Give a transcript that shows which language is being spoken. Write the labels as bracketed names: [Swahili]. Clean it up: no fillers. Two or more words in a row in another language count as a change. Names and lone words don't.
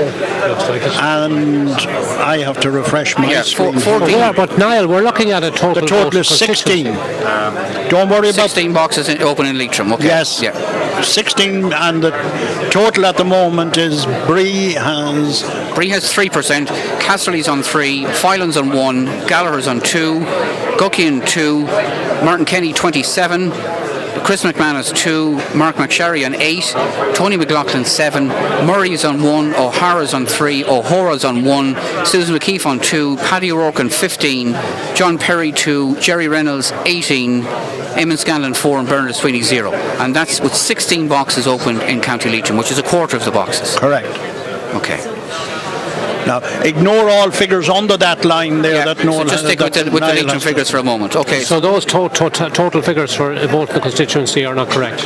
[English] And I have to refresh my screen. 14. Yeah, but Niall, we're looking at a total. The total is 16. Don't worry about 16 boxes open in Leitrim. Okay. Yes. Yeah. 16, and the total at the moment is Bree has 3%, Casterly's on 3, Filan's on 1, Gallagher's on 2, Guckian 2, Martin Kenny 27, Chris McManus 2, Mark McSherry on 8, Tony McLaughlin 7, Murray's on 1, O'Hara's on 3, O'Hora's on 1, Susan McKeefe on 2, Paddy O'Rourke on 15, John Perry 2, Jerry Reynolds 18, Eamon Scanlon 4 and Bernard Sweeney 0. And that's with 16 boxes open in County Leitrim, which is a quarter of the boxes. Correct. Okay. Now, ignore all figures under that line there. So just stick with the Leitrim figures for a moment. Okay. So those total figures for both the constituency are not correct.